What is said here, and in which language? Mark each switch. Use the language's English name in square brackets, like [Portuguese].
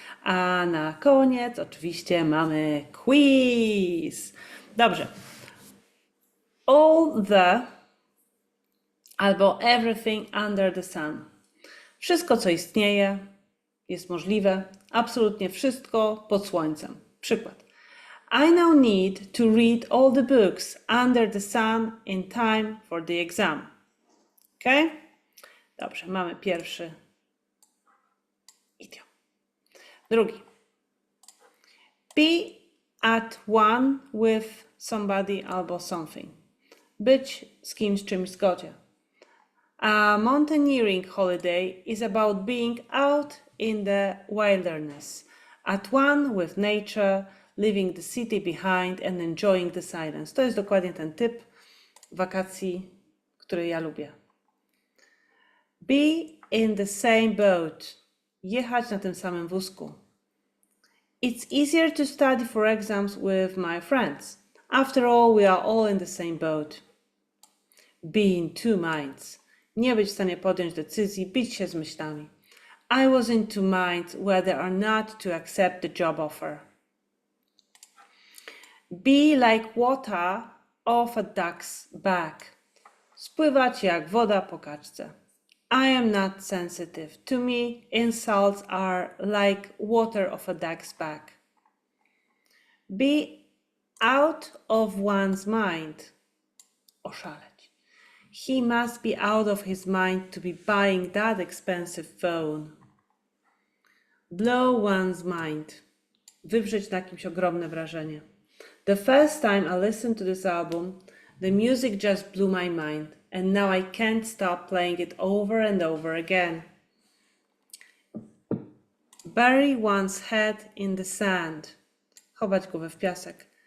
[Polish] A na koniec oczywiście mamy quiz. Dobrze. [English] All the [Polish] albo [English] everything under the sun. [Polish] Wszystko, co istnieje, jest możliwe. Absolutnie wszystko pod słońcem. Przykład. [English] I now need to read all the books under the sun in time for the exam. Ok? [Polish] Dobrze, mamy pierwszy idiom. Drugi. [English] Be at one with somebody [Polish] albo [English] something. [Polish] Być z kimś, czymś w zgodzie. [English] A mountaineering holiday is about being out in the wilderness, at one with nature, leaving the city behind and enjoying the silence. [Polish] To jest dokładnie ten typ wakacji, który ja lubię. [English] Be in the same boat. [Polish] Jechać na tym samym wózku. [English] It's easier to study for exams with my friends. After all, we are all in the same boat. Be in two minds. [Polish] Nie być w stanie podjąć decyzji, bić się z myślami. [English] I was in two minds whether or not to accept the job offer. Be like water off a duck's back. [Polish] Spływać jak woda po kaczce. [English] I am not sensitive. To me, insults are like water off a duck's back. Be out of one's mind. [Polish] Oszaleć. [English] He must be out of his mind to be buying that expensive phone. Blow one's mind. [Polish] Wywrzeć na kimś ogromne wrażenie. [English] The first time I listened to this album, the music just blew my mind, and now I can't stop playing it over and over again. Bury one's head in the sand. [Polish] Chować głowę w piasek.